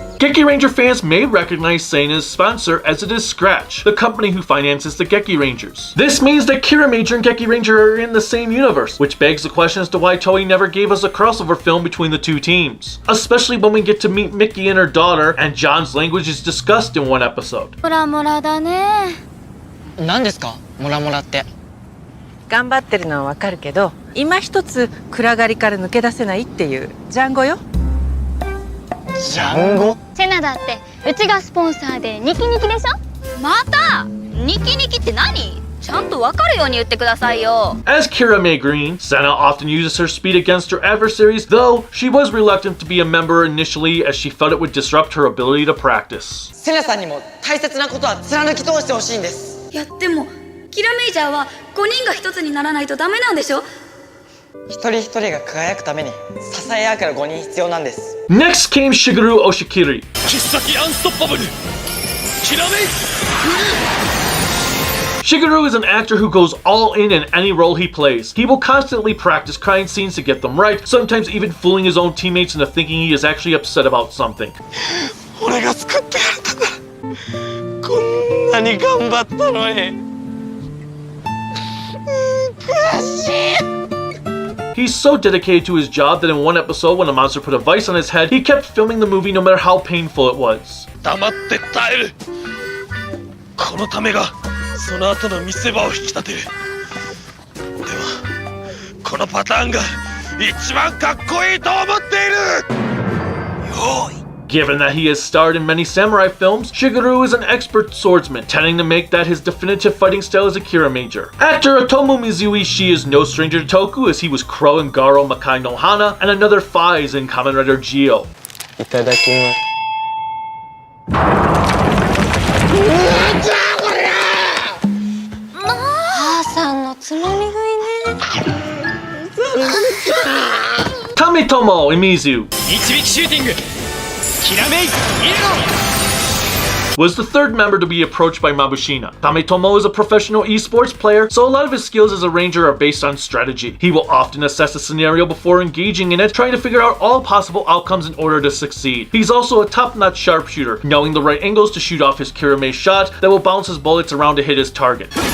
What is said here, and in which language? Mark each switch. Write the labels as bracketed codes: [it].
[en] Geki Ranger fans may recognize Sena's sponsor as it is Scratch, the company who finances the Geki Rangers. This means that Kiramager and Geki Ranger are in the same universe, which begs the question as to why Toei never gave us a crossover film between the two teams. Especially when we get to meet Mickey and her daughter, and John's language is discussed in one episode. [ja] モラモラだね。何ですかモラモラって。頑張ってるのはわかるけど、今一つ暗がりから抜け出せないっていうジャンゴよ。ジャンゴ？セナだってうちがスポンサーでニキニキでしょ。またニキニキって何？ちゃんとわかるように言ってくださいよ。 [en] As Kiramai Green, Sena often uses her speed against her adversaries, though she was reluctant to be a member initially as she felt it would disrupt her ability to practice. [ja] セナさんにも大切なことは貫き通してほしいんです。いやでもキラメイジャーは5人が1つにならないとダメなんでしょ。一人一人が輝くために支え合うから5人必要なんです。 [en] Next came Shigeru Oshikiri. [ja] 切っ先アンストッパブルキラメイ [en] Shigeru is an actor who goes all in any role he plays. He will constantly practice crying scenes to get them right, sometimes even fooling his own teammates into thinking he is actually upset about something. [ja] 俺が作ってやったんだ。こんなに頑張ったのに。悔しい。 [en] He's so dedicated to his job that in one episode when a monster put a vice on his head, he kept filming the movie no matter how painful it was. [ja] 黙って耐える。このためがその後の見せ場を引き立てる。でもこのパターンが一番かっこいいと思っている。よーい。 [en] Given that he has starred in many samurai films, Shigeru is an expert swordsman, tending to make that his definitive fighting style as a Kiramager. Actor Otomo Mizuishi is no stranger to Toku, as he was Crow in Garo Makai no Hana and another Fies in Kamen Rider Geo. [ja] いただきます。母さんのつまみ食いね。 [en] Tametomo Imizu [ja] 一撃シューティングキラメイイエロ [en] was the third member to be approached by Mabushina. Tametomo is a professional esports player, so a lot of his skills as a ranger are based on strategy. He will often assess a scenario before engaging in it, trying to figure out all possible outcomes in order to succeed. He's also a top-notch sharpshooter, knowing the right angles to shoot off his Kiramai shot that will bounce his bullets around to hit his target.